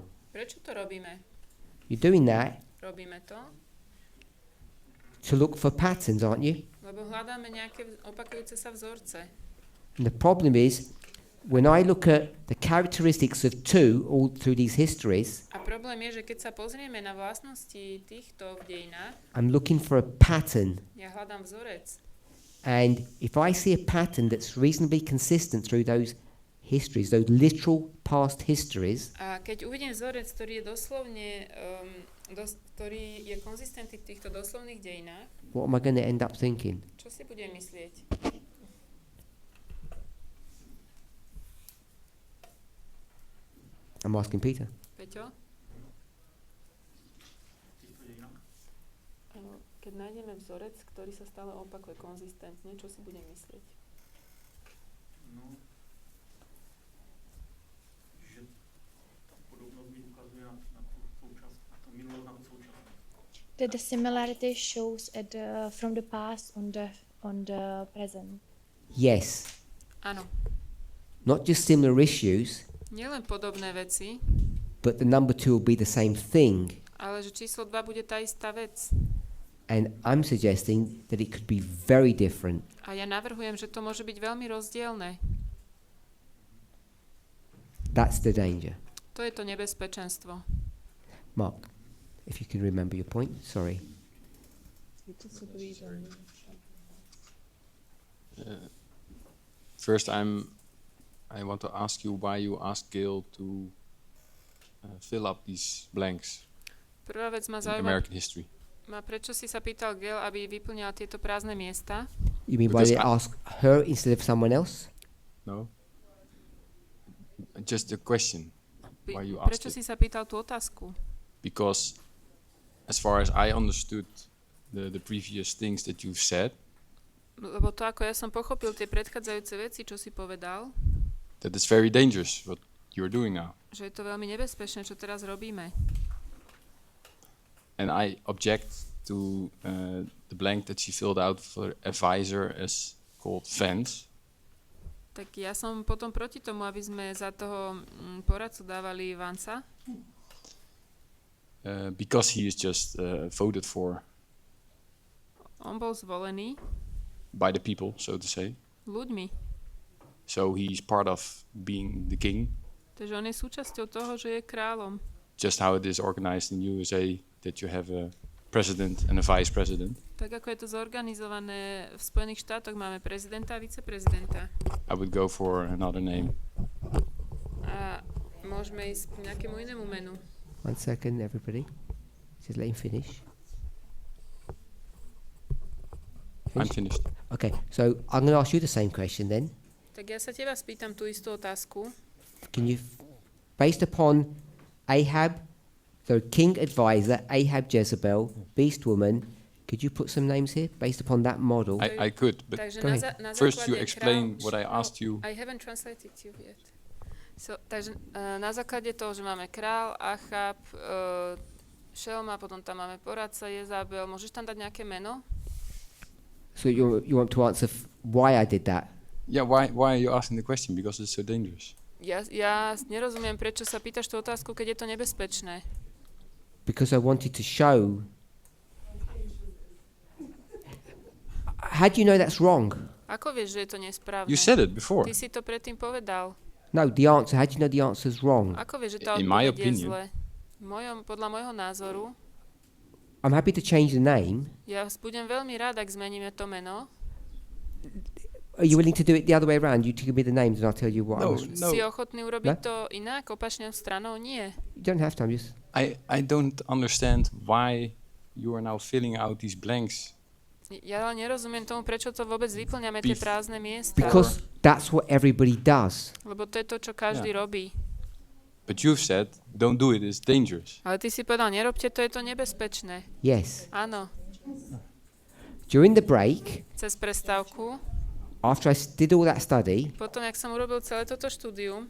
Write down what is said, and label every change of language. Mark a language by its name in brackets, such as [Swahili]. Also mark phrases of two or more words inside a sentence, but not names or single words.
[Slovak] prečo to robíme? [English] You're doing that [Slovak] Robíme to, [English] to look for patterns, aren't you? [Slovak] lebo hľadáme nejaké opakujúce sa vzorce. [English] And the problem is, when I look at the characteristics of two all through these histories, [Slovak] A problém je, že keď sa pozrieme na vlastnosti týchto v dejinách, [English] I'm looking for a pattern. [Slovak] ja hľadám vzorec. [English] And if I see a pattern that's reasonably consistent through those histories, those literal past histories, [Slovak] A keď uvidím vzorec, ktorý je doslovne, ktorý je konzistentný v týchto doslovných dejinách, [English] what am I going to end up thinking? [Slovak] čo si budem myslieť? [English] I'm asking Peter. [Slovak] Peťo? Keď nájdeme vzorec, ktorý sa stále opakuje konzistentne, čo si budem myslieť? No, [Czech] že ta podobnost mi ukazuje na tu současnost, na to minulost, na tu současnost. [English] That the similarity shows from the past on the present. Yes. [Slovak] Áno. [English] Not just similar issues, [Slovak] Nielen podobné veci, [English] but the number two will be the same thing. [Slovak] ale že číslo 2 bude tá istá vec. [English] And I'm suggesting that it could be very different. [Slovak] A ja navrhujem, že to môže byť veľmi rozdielne. [English] That's the danger. [Slovak] To je to nebezpečenstvo. [English] Mark. If you can remember your point, sorry. First, I want to ask you why you asked Gail to fill up these blanks [Slovak] Prvá vec ma [English] in [Slovak] zaujíma, [English] American history. [Slovak] prečo si sa pýtal Gail, aby vyplňala tieto prázdne miesta? [English] You mean why Because did I ask her instead of someone else? No? Just a question. Why you asked [Slovak] Prečo [English] it? [Slovak] si sa pýtal tú otázku? [English] Because as far as I understood the previous things that you've said, [Slovak] Lebo to, ako ja som pochopil tie predchádzajúce veci, čo si povedal, [English] that it's very dangerous what you're doing now. [Slovak] že je to veľmi nebezpečné, čo teraz robíme. [English] And I object to the blank that she filled out for advisor as called fence. [Slovak] Tak ja som potom proti tomu, aby sme za toho poradcu dávali Vansa, [English] Because he is just voted for [Slovak] on bol zvolený [English] by the people, so to say. [Slovak] ľuďmi. [English] So he's part of being the king, [Slovak] Takže on je súčasťou toho, že je kráľom. [English] just how it is organized in USA, that you have a president and a vice president. [Slovak] Tak ako je to zorganizované v Spojených štátoch, máme prezidenta a viceprezidenta. [English] I would go for another name. [Slovak] A môžeme ísť k nejakému inému menu. [English] 1 second, everybody. Just let him finish. I'm finished. Okay, so I'm going to ask you the same question then. Tak ja sa teba spýtam tú istú otázku. Can you, based upon Ahab, the king advisor, Ahab Jezebel, beast woman, could you put some names here based upon that model? I could, but [Slovak] Takže [English] Go [Slovak] na [English] first you [Slovak] základe [English] explain [Slovak] kráľ- [English] what I asked you. I haven't translated you yet. So, [Slovak] takže na základe toho, že máme král, Achab, Šelma, potom tam máme poradca, Jezabel, môžeš tam dať nejaké meno? [English] So you want to answer why I did that? Yeah, why are you asking the question? Because it's so dangerous. [Slovak] Ja nerozumiem, prečo sa pýtaš tú otázku, keď je to nebezpečné. [English] Because I wanted to show. How do you know that's wrong? [Slovak] Ako vieš, že je to nesprávne? [English] You said it before. [Slovak] Ty si to predtým povedal. [English] No, the answer. How do you know the answer's wrong? [Slovak] Ako vieš, že tá [English] In my [Slovak] odpoveď je [English] opinion. [Slovak] zle? Podľa môjho názoru, [English] I'm happy to change the name. [Slovak] ja budem veľmi rád, ak zmeníme to meno. [English] Are you willing to do it the other way around? You give me the names and I'll tell you what I No, was. no. [Slovak] Si ochotný urobiť [English] No? [Slovak] to inak, opačnou stranou? Nie. [English] You don't have to. I'm just. I don't understand why you are now filling out these blanks. [Slovak] Ja ale nerozumiem tomu, prečo to vôbec vyplňame tie [English] Bef- [Slovak] prázdne miesta. [English] Because that's what everybody does. [Slovak] Lebo to je to, čo každý [English] Yeah. [Slovak] robí. [English] But you've said, don't do it, it's dangerous. [Slovak] Ale ty si povedal, nerobte to, je to nebezpečné. [English] Yes. [Slovak] Áno. [English] During the break, [Slovak] Cez prestávku, [English] after I did all that study, [Slovak] potom, jak som urobil celé toto štúdium,